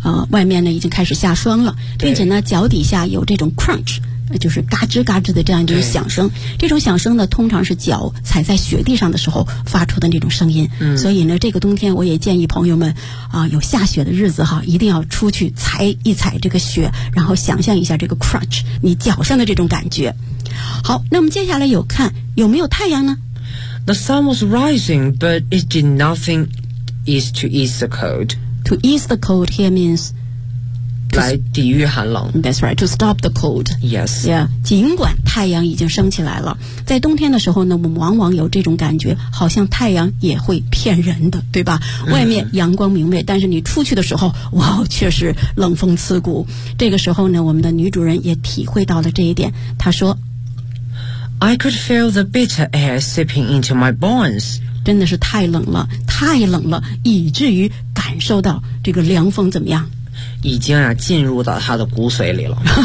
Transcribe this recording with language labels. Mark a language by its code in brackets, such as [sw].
[zh] 外面呢已经开始下霜了，并且呢脚底下有这种 crunch，就是嘎吱嘎吱的这样一种响声，这种响声呢通常是脚踩在雪地上的时候发出的那种声音，所以呢这个冬天我也建议朋友们有下雪的日子哈，一定要出去踩一踩这个雪，然后想象一下这个 crunch 你脚上的这种感觉。好，那我们接下来有看有没有太阳呢？ [en] The sun was rising but it did nothing is to ease the cold. To ease the cold here means [zh] 来抵御寒冷。 [en] That's right, to stop the cold. Yes. [zh] Yeah, 尽管太阳已经升起来了，在冬天的时候呢，我们往往有这种感觉，好像太阳也会骗人的，对吧？外面阳光明媚，但是你出去的时候，哇，确实冷风刺骨。这个时候呢，我们的女主人也体会到了这一点，她说 [en] I could feel the bitter air seeping into my bones. [zh] 真的是太冷了，太冷了，以至于感受到这个凉风怎么样？已经啊进入到他的骨髓里了